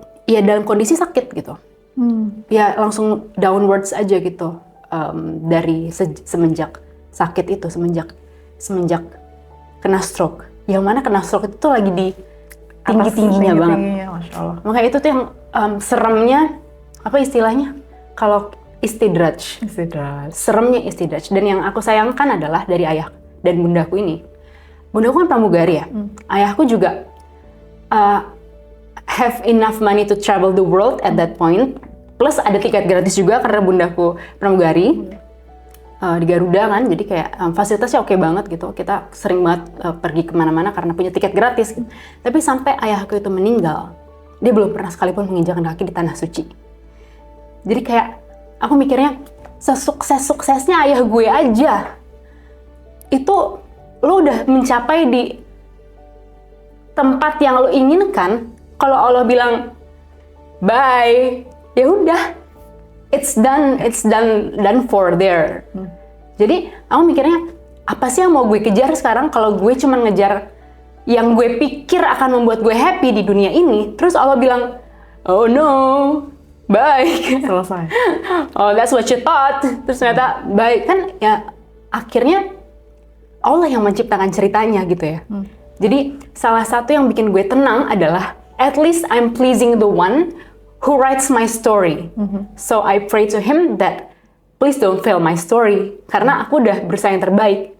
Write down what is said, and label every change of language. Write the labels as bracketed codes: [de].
[id] ya dalam kondisi sakit gitu, ya langsung downwards aja gitu, dari semenjak sakit itu, semenjak kena stroke. Yang mana kena stroke itu tuh lagi di tinggi-tingginya banget. Masya Allah. Makanya itu tuh yang seremnya, apa istilahnya? Kalau istidraj. Seremnya istidraj. Dan yang aku sayangkan adalah dari ayah dan bundaku ini. Bundaku kan pramugari ya. [en] Ayahku juga have enough money to travel the world at that point. [id] Plus ada tiket gratis juga karena bundaku pramugari. Di Garuda kan, jadi kayak fasilitasnya oke banget gitu. Kita sering banget pergi kemana-mana karena punya tiket gratis gitu. Tapi sampai ayahku itu meninggal, dia belum pernah sekalipun menginjakkan kaki di tanah suci. Jadi kayak aku mikirnya, sesukses-suksesnya ayah gue aja, itu lo udah mencapai di tempat yang lo inginkan. Kalau Allah bilang bye, ya udah. [en] It's done for there. [id] Jadi aku mikirnya, apa sih yang mau gue kejar sekarang kalau gue cuma ngejar yang gue pikir akan membuat gue happy di dunia ini, terus Allah bilang, [en] oh no, bye. [id] Selesai. [en] Oh, that's what you thought. [id] Terus ternyata bye. Kan ya akhirnya Allah yang menciptakan ceritanya gitu ya. Jadi salah satu yang bikin gue tenang adalah [en] at least I'm pleasing the one who writes my story. So I pray to him that please don't fail my story, [id] karena aku udah berusaha yang terbaik.